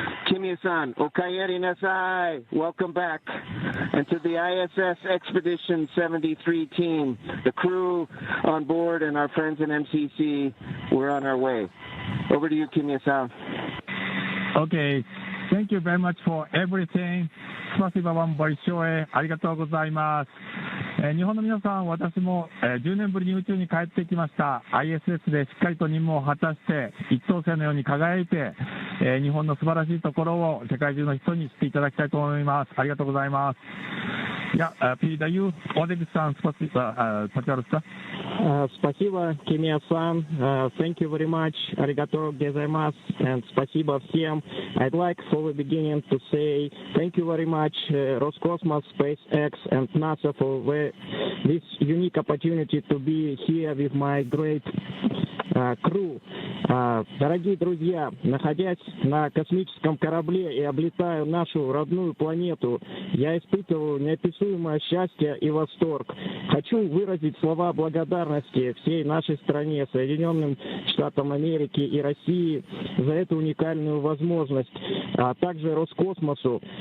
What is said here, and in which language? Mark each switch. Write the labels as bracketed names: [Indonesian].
[English] Kimiya-san, [Japanese] okayeri nasai, [English] welcome back. And to the ISS Expedition 73 team, the crew on board and our friends in MCC, we're on our way. Over to you, Kimiya-san. Okay, thank you very much for everything. [Russian] спасибо вам большое. [Japanese] ありがとうございます。日本の皆さん、私も10年ぶりに宇宙に帰ってきました。 ISS でしっかりと任務を果たして、一等星のように輝いて、日本の素晴らしいところを世界中の人に知っていただきたいと思います。ありがとうございます。 [Russian] Я передаю Олег-сан, пожалуйста. Спасибо, Kimiya-san. [English] Thank you very much. [Japanese] Arigato gozaimasu. [Russian] And спасибо всем. [English] I'd like for the beginning to say thank you very much, Roscosmos, SpaceX, and NASA for this unique opportunity to be here with my great crew. [Russian] Дорогие друзья, находясь на космическом корабле и облетая нашу родную планету, я испытываю неописуемое счастье и восторг. Хочу выразить слова благодарности всей нашей стране, Соединенным Штатам Америки и России за эту уникальную возможность, а также Роскосмосу.